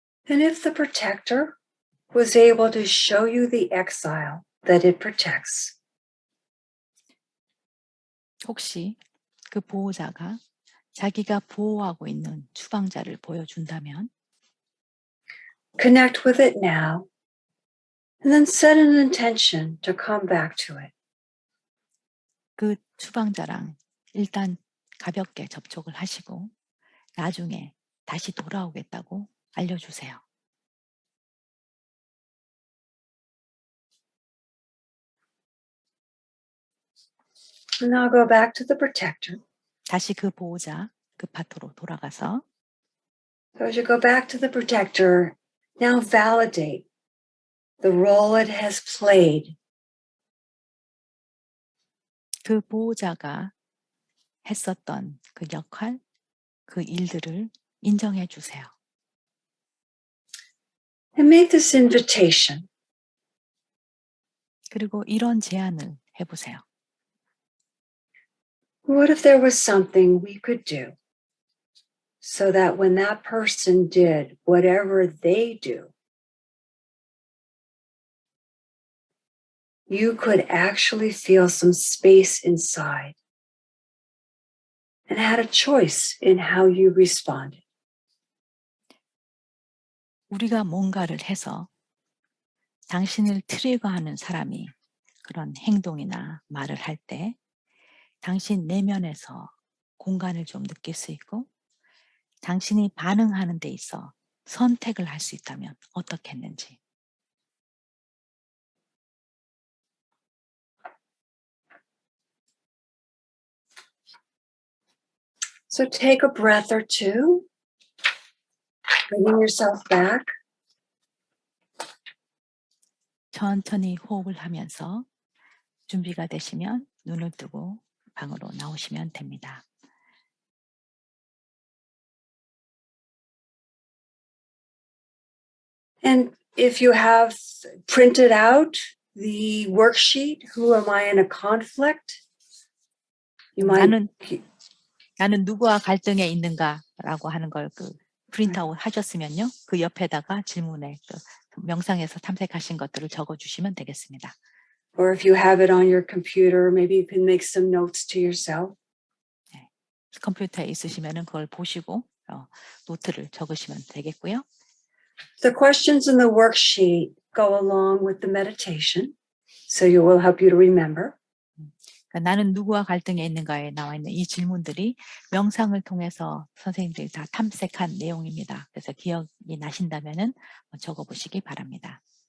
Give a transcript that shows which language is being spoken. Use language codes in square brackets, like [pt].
[en] And if the protector was able to show you the exile that it protects, [ko] 혹시 그 보호자가 자기가 보호하고 있는 추방자를 보여준다면 [en] connect with it now, and then set an intention to come back to it. [ko] 그 추방자랑 일단 가볍게 접촉을 하시고 나중에 다시 돌아오겠다고 알려주세요. [en] And now go back to the protector. [ko] 다시 그 보호자, 그 파트로 돌아가서 [en] So as you go back to the protector, now validate the role it has played. [ko] 그 보호자가 했었던 그 역할, 그 일들을 인정해 주세요. [en] And make this invitation. [ko] 그리고 이런 제안을 해보세요. [en] What if there was something we could do so that when that person did whatever they do, you could actually feel some space inside and had a choice in how you responded? [ko] 우리가 뭔가를 해서 당신을 트리거하는 사람이 그런 행동이나 말을 할 때 당신 내면에서 공간을 좀 느낄 수 있고 당신이 반응하는 데 있어 선택을 할 수 있다면 어떻게 했는지. [en] So take a breath or two, bringing yourself back. [ko] 천천히 호흡을 하면서 준비가 되시면 눈을 뜨고 방으로 나오시면 됩니다. [en] And if you have printed out the worksheet, who am I in a conflict? You might. [ko] 나는 누구와 갈등에 있는가라고 하는 걸 그 프린트아웃 하셨으면요. 그 옆에다가 질문에 그 명상에서 탐색하신 것들을 적어주시면 되겠습니다. [en] Or if you have it on your computer, maybe you can make some notes to yourself. 네. [ko] 컴퓨터에 있으시면은 그걸 보시고 노트를 적으시면 되겠고요. [en] The questions in the worksheet go along with the meditation, so it will help you to remember. [ko] 그러니까 나는 누구와 갈등에 있는가에 나와 있는 이 질문들이 명상을 통해서 선생님들이 다 탐색한 내용입니다. 그래서 기억이 나신다면은 적어보시기 바랍니다.